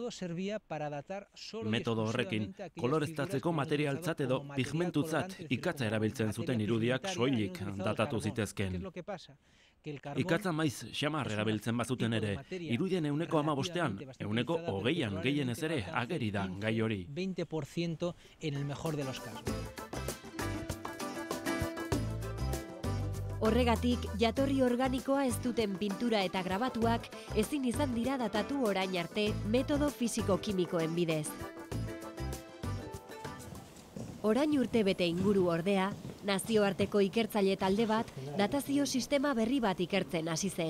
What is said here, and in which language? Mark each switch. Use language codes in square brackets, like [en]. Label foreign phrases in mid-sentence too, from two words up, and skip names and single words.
[eu] Metodo horrekin, koloreztatzeko materialtzat edo pigmentutzat ikatza erabiltzen zuten irudiak soilik datatu zitezken. Ikatza maiz xamar erabiltzen bazuten ere, irudien 15%, 20an gehienez ere ageri da gai hori. [es] 20% en el mejor de los casos. [eu] Horregatik, jatorri organikoa ez duten pintura eta grabatuak ezin izan dira datatu orain arte metodo fisiko-kimikoen bidez. Orain urtebete inguru ordea, nazioarteko ikertzaile talde bat datazio sistema berri bat ikertzen hasi zen.